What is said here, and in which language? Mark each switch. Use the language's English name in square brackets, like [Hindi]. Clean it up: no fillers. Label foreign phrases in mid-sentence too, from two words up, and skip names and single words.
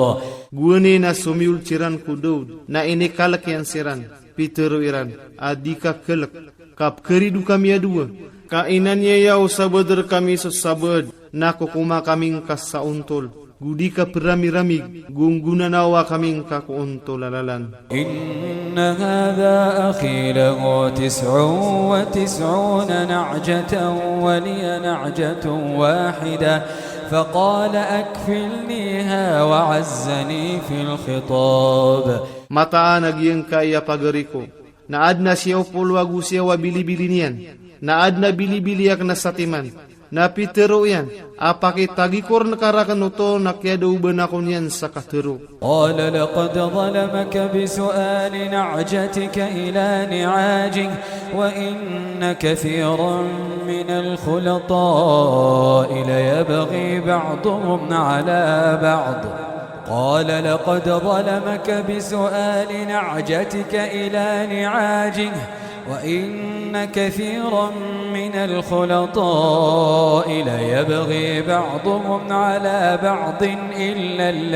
[Maranao] Guani na sumiul ciran ko daud, na ini kalak yang siran, pitero iran, adika kelak, kap keridu kami adua, kainannya yaw sabadar kami sesabad, na kukuma kaming kasauntol. Gudika perami-rami, gungguna nawa kaming kakuuntolalalan. [Arabic] إن هذا أخي له 99 نعجة ولي نعجة واحدة فقال أكفلنيها وعزني في الخطاب [Maranao] Mataan nagyang kaya pagariko, naad na siyaw pulwagu siyaw bili-bili niyan, naad na bili-biliak na satiman, na pitero yan, apakit tagikor na karakan uto na kaya dauban ako niyan sa katero. [Arabic] قال لقد ظلمك بسؤال نعجتك إلى نعاجه وإن كثيرا من الخلطاء ليبغي بعضهم على بعض قال لقد ظلمك بسؤال نعجتك إلى نعاجه وإن كثيرا من الخلطاء ليبغي بعضهم على بعض إلا